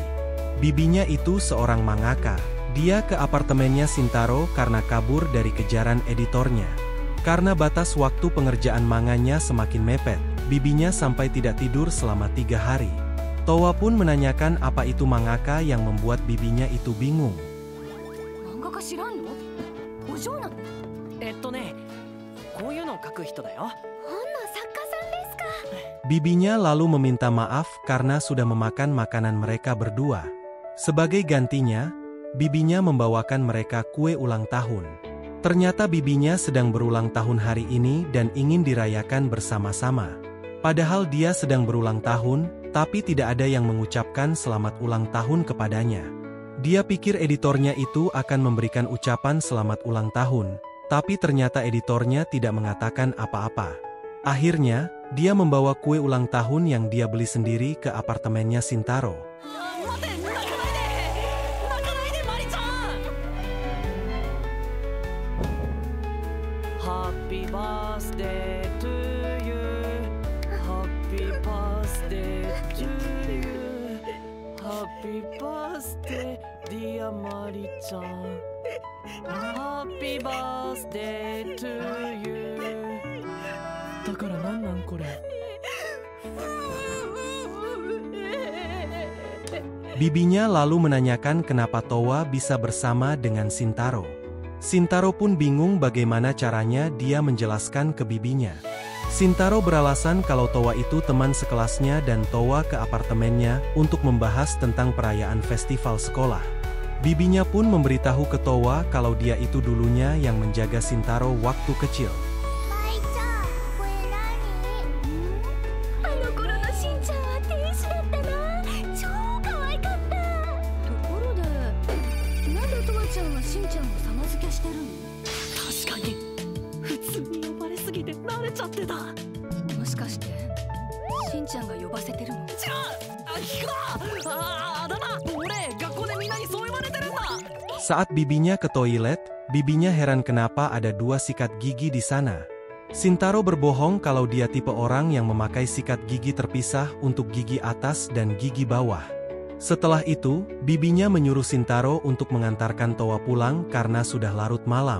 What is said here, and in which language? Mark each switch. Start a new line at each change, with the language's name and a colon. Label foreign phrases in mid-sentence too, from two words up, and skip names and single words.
Indonesian: Bibinya itu seorang mangaka. Dia ke apartemennya Shintaro karena kabur dari kejaran editornya. Karena batas waktu pengerjaan manganya semakin mepet, bibinya sampai tidak tidur selama 3 hari. Towa pun menanyakan apa itu mangaka yang membuat bibinya itu bingung.
Japanese: 漫画家知らんの？お嬢なの？こういうのを描く人だよ。本の作家さんですか。
Indonesian: Bibinya lalu meminta maaf karena sudah memakan makanan mereka berdua. Sebagai gantinya, bibinya membawakan mereka kue ulang tahun. Ternyata bibinya sedang berulang tahun hari ini dan ingin dirayakan bersama-sama. Padahal dia sedang berulang tahun, tapi tidak ada yang mengucapkan selamat ulang tahun kepadanya. Dia pikir editornya itu akan memberikan ucapan selamat ulang tahun, tapi ternyata editornya tidak mengatakan apa-apa. Akhirnya, dia membawa kue ulang tahun yang dia beli sendiri ke apartemennya Shintaro.
English: Happy birthday to you. Happy birthday to you. Happy birthday, dear Mari-chan. Happy birthday to you.
Japanese: だからなんなんこれ。
Indonesian: Bibinya lalu menanyakan kenapa Towa bisa bersama dengan Shintaro. Shintaro pun bingung bagaimana caranya dia menjelaskan ke bibinya. Shintaro beralasan kalau Towa itu teman sekelasnya dan Towa ke apartemennya untuk membahas tentang perayaan festival sekolah. Bibinya pun memberitahu ke Towa kalau dia itu dulunya yang menjaga Shintaro waktu kecil.
Japanese: 舞ちゃん、これ何？あの頃のしんちゃんは天使だったな。超可愛かった。ところで、なんでトワちゃんはしんちゃんを様付けしてるの？確かに普通に呼ばれすぎて慣れちゃってた。もしかしてしんちゃんが呼ばせてるの？違う。聞くな。だな。俺学校でみんなにそう言われてるんだ。
Indonesian: Saat bibinya ke toilet, bibinya heran kenapa ada 2 sikat gigi di sana. Shintaro berbohong kalau dia tipe orang yang memakai sikat gigi terpisah untuk gigi atas dan gigi bawah. Setelah itu, bibinya menyuruh Shintaro untuk mengantarkan Towa pulang karena sudah larut malam.